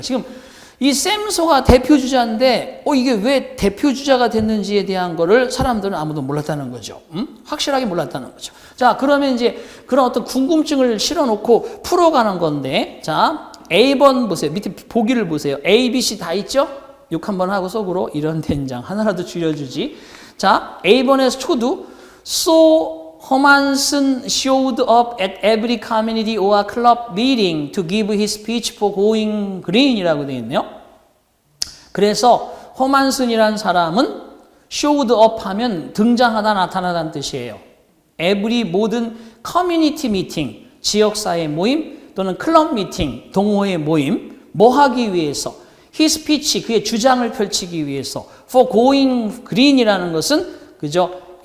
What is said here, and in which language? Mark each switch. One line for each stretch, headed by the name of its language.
Korean: 지금 이 샘소가 대표주자인데 이게 왜 대표주자가 됐는지에 대한 거를 사람들은 아무도 몰랐다는 거죠. 확실하게 몰랐다는 거죠. 자, 그러면 이제 그런 어떤 궁금증을 실어놓고 풀어가는 건데, 자, A번 보세요. 밑에 보기를 보세요. A, B, C 다 있죠? 욕 한번 하고 속으로 이런 된장 하나라도 줄여주지. 자, A번에서 초두
English: So Hermansen showed up at every community or club meeting to give his speech for going green이라고
Korean: 되어 있네요. 그래서 허만슨이라는 사람은
English: showed up
Korean: 하면 등장하다 나타나다는 뜻이에요. every 모든 커뮤니티 미팅, 지역사회 모임 또는 클럽 미팅, 동호회 모임 뭐 하기 위해서
English: his speech,
Korean: 그의 주장을 펼치기 위해서
English: for going green
Korean: 이라는 것은 그죠?